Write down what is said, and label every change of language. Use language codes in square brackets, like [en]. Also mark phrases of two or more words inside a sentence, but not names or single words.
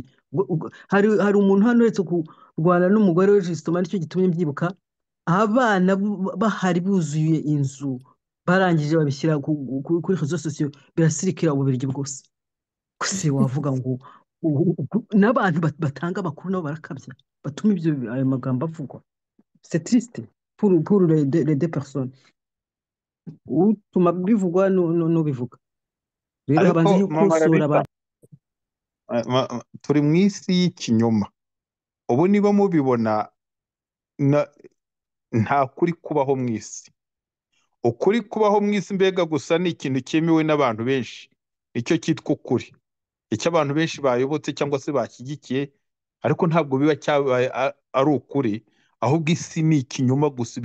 [rw] Hari umuntu hano uretse kurwana n'umugore we jisitoma, nicyo gitumye mbyibuka, abana bahari buzuye inzu, barangije babishyira kuri [fr] rezo sosiyo [rw] birasirikira ububirigi bwose. Gusa wavuga ngo n'abantu batanga amakuru nabo barakabya batuma ayo magambo avugwa. [fr] C'est triste pour les deux personnes, [rw] utuma bivugwa n'ubivuga. Rero habanza ariko mama gukosora Rabita, turi mu isi y'ikinyoma. Ubu niba mubibona, nta kuri kubaho mu isi. Ukuri kubaho mu isi mbega gusa ni ikintu cyemewe n'abantu benshi, nicyo cyitwa ukuri, icyo abantu benshi bayobotse cyangwa se bashyigikiye, ariko ntabwo biba cyabaye ari ukuri, ahubwo isi ni ikinyoma gusa.